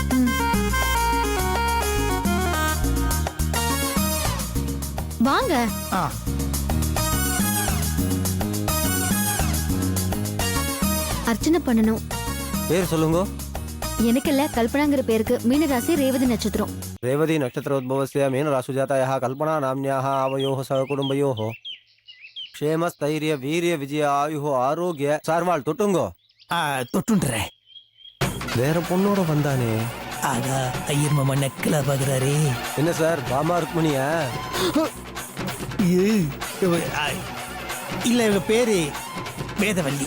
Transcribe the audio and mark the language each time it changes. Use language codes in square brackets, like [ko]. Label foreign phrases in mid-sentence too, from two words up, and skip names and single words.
[ta] வாங்க. ஆ, அர்ச்சனை பண்ணணும். பேர் சொல்லுங்க. எனக்கு இல்ல, கல்பனாங்கிற பேருக்கு. மீனராசி, ரேவதி நட்சத்திரம். [sa] रेवती नक्षत्रोद्भवस्य मीनराशुजातायाः कल्पना नाम्न्याः आवयोः सहकुटुम्बयोः क्षेमस्थैर्य वीर्य विजय आयुः आरोग्य [ta] சார்வாள் தொட்டுங்கோ. தொட்டுன்றேன். வேற பொண்ணோட வந்தானே. ஆகா, ஐயர் மாமா நக்கலா பாக்குறாரே. என்ன சார் பாமா ருக்மணியா? இல்ல இவ பேரு வேதவல்லி.